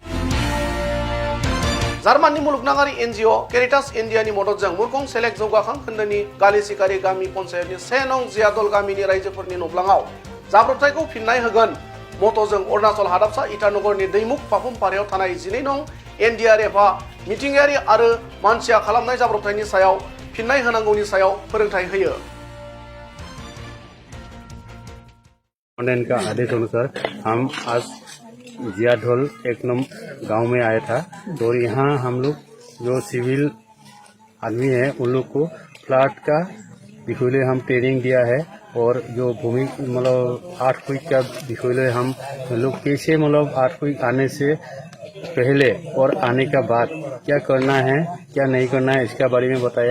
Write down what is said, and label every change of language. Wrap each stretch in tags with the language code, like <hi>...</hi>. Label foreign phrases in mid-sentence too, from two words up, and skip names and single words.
<brx>जार्माननि मुलुगनाङारि एनजिअ केरिटास इन्डिया नि मददजों मुरखं सेलेक्ट जौगाखां खोन्दोनि गालि सिकारि गामि पन्चायतनि 1 नं जियादल गामिनि रायजोफोरनि नब्लाङाव जाब्रबथायखौ फिननाय होगोन मट'जों अरुणाचल हादाबसा इटानगरनि दैमुख पापुमपारायाव थानाय 12 नं एनडिआरएफआ मिथिंगायारि आरो मानसिया खालामनाय जाब्रबथायनि सायाव फिननाय होनांगौनि सायाव फोरोंथाय होयो।</brx> <hi>कमांडेंट का आदेश अनुसार हम आज जियाढोल 1 नंबर गांव में आया था। तो यहाँ हम लोग जो सिविल आदमी है उन लोग को फ्लड का विषय हम ट्रेनिंग दिया है और जो भूमि मतलब अर्थक्वेक का विषय हम लोग कैसे मतलब अर्थक्वेक आने से पहले और आने का बाद क्या करना है क्या नहीं करना है इसके बारे में बताया।</hi>